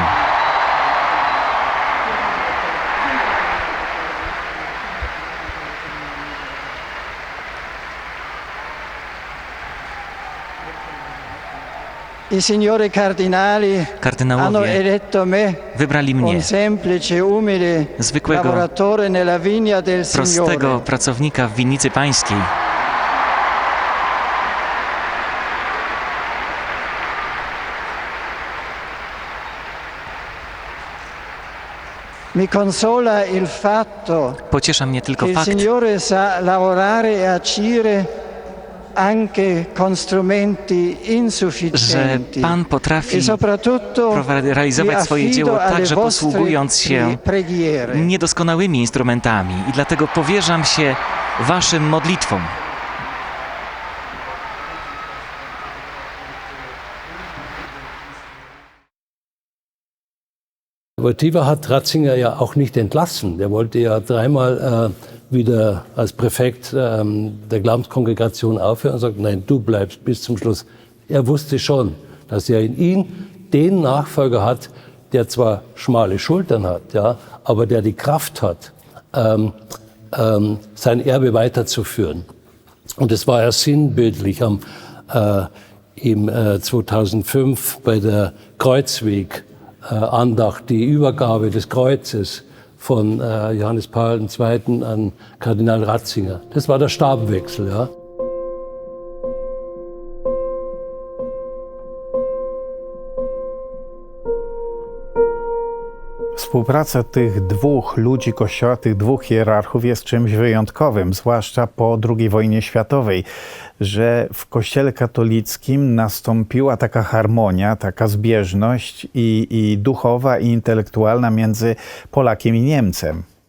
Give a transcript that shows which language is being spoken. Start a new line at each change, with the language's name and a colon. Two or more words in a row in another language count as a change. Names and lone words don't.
Italian: i signori cardinali hanno
Polish: kardynałowie
Italian: eletto me,
Polish: wybrali mnie,
Italian: un semplice, umile
Polish: zwykłego,
Italian: lavoratore nella vigna del
Polish: prostego
Italian: Signore.
Polish: pracownika w winnicy pańskiej.
Italian: Mi consola il fatto
Polish: Pociesza mnie
Italian: che
Polish: tylko
Italian: il
Polish: fakt,
Italian: Signore sa lavorare e agire anche con strumenti
Polish: że
Italian: insufficienti
Polish: Pan potrafi
Italian: e soprattutto
Polish: realizować
Italian: vi
Polish: swoje dzieło
Italian: affido alle
Polish: także
Italian: vostre
Polish: posługując się
Italian: preghiere.
Polish: niedoskonałymi instrumentami i dlatego powierzam się waszym modlitwom.
German: Wojtyła hat Ratzinger ja auch nicht entlassen. Der wollte ja dreimal wieder als Präfekt der Glaubenskongregation aufhören und sagt, nein, du bleibst bis zum Schluss. Er wusste schon, dass er in ihm den Nachfolger hat, der zwar schmale Schultern hat, ja, aber der die Kraft hat, sein Erbe weiterzuführen. Und das war ja sinnbildlich im 2005 bei der Kreuzweg-Andacht, die Übergabe des Kreuzes von Johannes Paul II. An Kardinal Ratzinger. Das war der Stabwechsel. Ja.
Polish: Współpraca tych dwóch ludzi Kościoła, tych dwóch hierarchów jest czymś wyjątkowym, zwłaszcza po II wojnie światowej, że w Kościele katolickim nastąpiła taka harmonia, taka zbieżność i duchowa, i intelektualna między Polakiem i Niemcem.